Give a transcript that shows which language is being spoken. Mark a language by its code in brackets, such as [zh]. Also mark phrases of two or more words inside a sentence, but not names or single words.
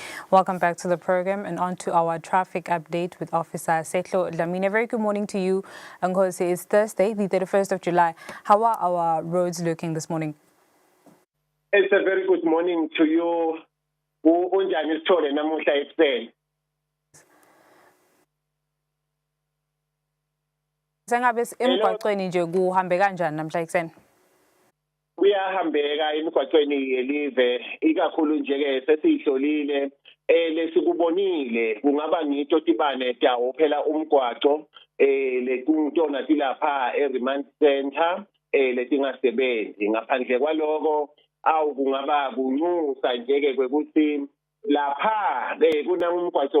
[en] Welcome back to the program and on to our traffic update with Officer Setlo Dlamini. Very good morning to you, Ngozi. It's Thursday, the 31st of July. How are our roads looking this morning? It's a very good morning to you. [zu] Unjani Sithole namuhla ekuseni? Sengabe emgwaqweni nje kuhambe kanjani namhla ekuseni? [ss] Kuyahambeka emgwaqweni yelive ikakhulu nje ke sesihlolile lesikubonile kungaba ngito tibane dawo phela umgwaqo lekutona tilapha eRemand Center letingasebenzi ngaphandle kwaloko awu kungaba kunxusa nje ke kwekuthi lapha kuna umgwaqo